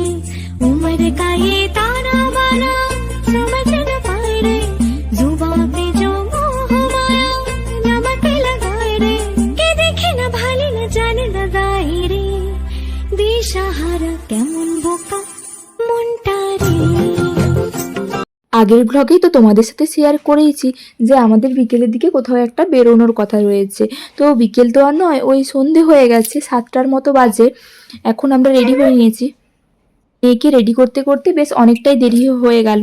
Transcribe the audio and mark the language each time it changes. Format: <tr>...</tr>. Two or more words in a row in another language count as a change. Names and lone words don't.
<hi>उम्र का ये ताना बाना समझ न पाए रे, जुबां पे जो मोह माया नमक लगाए रे, के देखे न भाली न जाने न गाए रे,</hi> <bn>দিশাহারা কেমন বোকা মনটা রে। আগের ব্লগেই তো তোমাদের সাথে শেয়ার করেইছি যে আমাদের বিকেলের দিকে কোথাও একটা বেরোনোর কথা রয়েছে। তো বিকেল তো আর নয়, ওই সন্ধে হয়ে গেছে, 7টার মতো বাজে। এখন আমরা রেডি হয়ে নিয়েছি। মেয়েকে রেডি করতে করতে বেশ অনেকটাই দেরি হয়ে গেল।</bn>